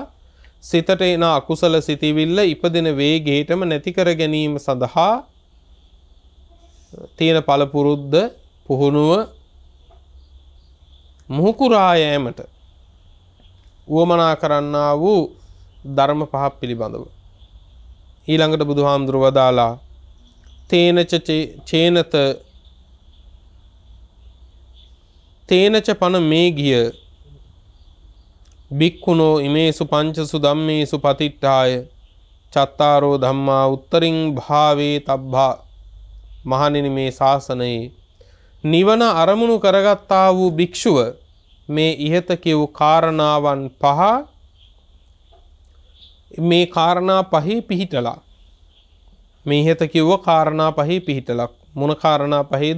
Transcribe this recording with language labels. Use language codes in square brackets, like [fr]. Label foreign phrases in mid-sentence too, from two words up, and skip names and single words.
[si] සිතට එන අකුසල සිතිවිල්ල ඉපදෙන වේගයටම නැති කර ගැනීම සඳහා තියෙන පළපුරුද්ද පුහුණුව මුහුකුරා යෑමට උවමනා කරන්නා වූ ධර්ම පහක් පිළිබඳව ඊළඟට බුදුහාමුදුරුව වදාලා [pi] තේනච පන මේ ගිය බික්කුණෝ ඉමේසු පංචසු ධම්මේසු පතිට්ඨාය චත්තාරෝ ධම්මා උත්තරින් භාවේ තබ්බා. [si] මහණෙනි මේ ශාසනයේ නිවන අරමුණු කරගත්තා වූ භික්ෂුව මේ ඉහත කියූ කාරණාවන් පහ මේ කාරණා පහේ පිහිටලා මේ හිත කිව්ව කාරණා පහේ පිහිටලා මොන කාරණා පහේද?